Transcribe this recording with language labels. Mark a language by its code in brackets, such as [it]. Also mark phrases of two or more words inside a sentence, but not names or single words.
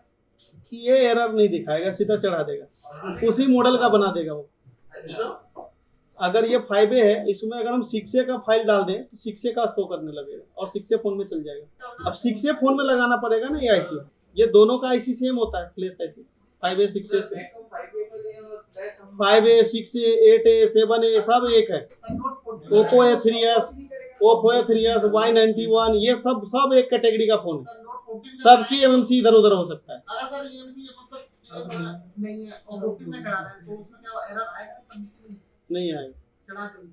[hi] ये एरर नहीं दिखाएगा, सीधा चढ़ा देगा, उसी मॉडल का बना देगा वो। अच्छा, अगर ये 5A है, इसमें अगर हम 6A का फाइल डाल दें तो 6A का शो करने लगेगा और 6A फोन में चल जाएगा। अब 6A फोन में लगाना पड़ेगा ना ये IC, ये दोनों का IC सेम होता है, [en] flash IC [hi] 5A 6A से 5A 6A 8A 7A सब एक है। Oppo A3s, Oppo A3s, Y91 ये सब एक कैटेगरी का फोन है, सबकी MMC इधर उधर हो सकता है। अगर सर ये मतलब नहीं है और OTP में करा रहे हैं तो उसमें क्या एरर आएगा? नहीं आएगा, चढ़ा देंगे